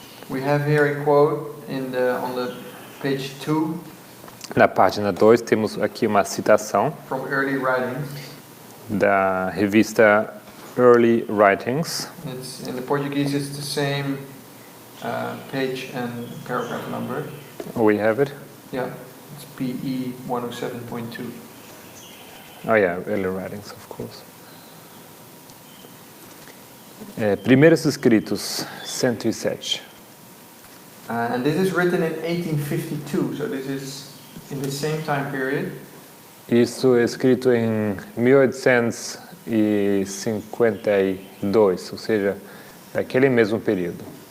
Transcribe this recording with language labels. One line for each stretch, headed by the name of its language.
English: We have here a quote on the page 2.
Portuguese: Na página 2 temos aqui uma citação
English: From Early Writings.
Portuguese: Da revista Early Writings.
English: It's in the Portuguese. It's the same page and paragraph number. We have it. Yeah, it's PE 107.2. Oh yeah, Early Writings, of course.
Portuguese: Primeiros Escritos, 107.
English: And this is written in 1852, so this is in the same time period.
Portuguese: Isso é escrito em 1852, ou seja, naquele mesmo período.